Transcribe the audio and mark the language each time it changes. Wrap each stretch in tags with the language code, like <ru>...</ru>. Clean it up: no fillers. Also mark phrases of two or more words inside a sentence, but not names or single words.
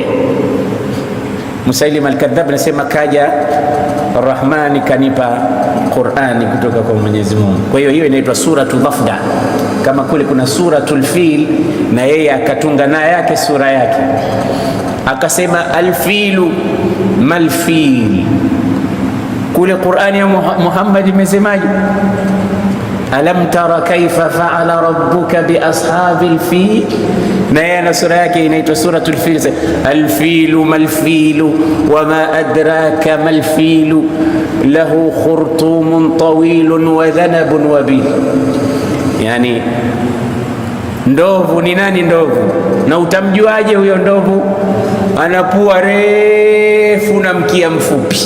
<sw>Musailim al-Kadhab anasema kaja Rahmani kanipa Qur'ani kutoka kwa Mwenyezi Mungu. Kwa hiyo inaitwa suratul Dafda, kama kule kuna suratul Fil, na yeye akatunga na yake sura yake, akasema</sw> <ar>الفيل ما الفيل.</ar> <sw>Kule Qur'ani ya Muhammad imesemaje?</sw> <ar>ألم تر كيف فعل ربك بأصحاب الفيل,</ar> <sw>na yana sura yake inaitwa suratul Fil.</sw> <ar>الفيل ما الفيل وما أدراك ما الفيل له خرطوم طويل وذنب وبيل.</ar> <sw>Yani ndovu ni nani? Ndovu. Na utamjuaje huyo ndovu? Ana pua refu na mkia mfupi.</sw>